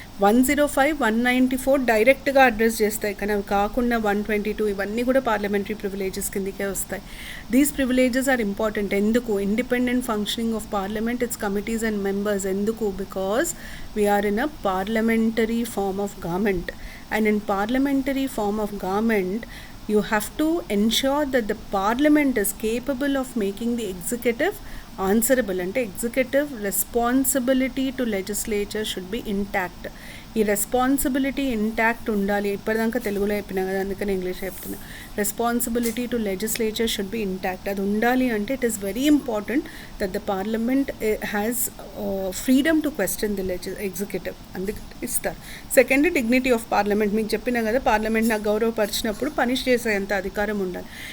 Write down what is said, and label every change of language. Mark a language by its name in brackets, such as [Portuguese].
[Telugu] 105, 194 డైరెక్ట్గా అడ్రస్ చేస్తాయి, కానీ అవి కాకుండా 122 ఇవన్నీ కూడా పార్లమెంటరీ ప్రివిలేజెస్ కిందకే వస్తాయి. [English] These privileges are important. [Telugu] ఎందుకు? [English] Independent functioning of parliament, its committees and members. ఎందుకు? Because we are in a parliamentary form of government. And in parliamentary form of government, you have to ensure that the parliament is capable of making the executive answerable. అంటే executive responsibility to legislature should be intact. [Telugu] ఈ responsibility intact ఉండాలి. ఇప్పటిదాకా తెలుగులో చెప్పినా కదా, అందుకని English చెప్తున్నా. [English] Responsibility to legislature should be intact. [Telugu] అది ఉండాలి అంటే [English] It is very important that the parliament has freedom to question the executive. [Telugu] అందుకని ఇస్తారు. Second, [English] Dignity of parliament. [Telugu] మీకు చెప్పినా కదా, పార్లమెంట్ నాకు గౌరవపరిచినప్పుడు పనిష్ చేసేంత అధికారం ఉండాలి.